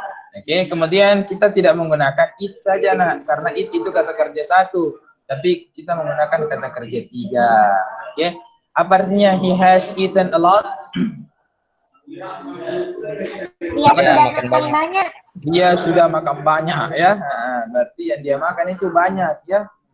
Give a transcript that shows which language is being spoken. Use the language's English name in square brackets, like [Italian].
[Indonesian] Oke, kemudian kita tidak menggunakan it saja nak, karena it itu kata kerja satu, tapi kita menggunakan kata kerja tiga. [English] Oke, [Indonesian] apa artinya [English] he has eaten a lot? [Indonesian] Dia sudah makan banyak. Dia sudah makan banyak ya. Nah, berarti yang dia makan itu banyak ya.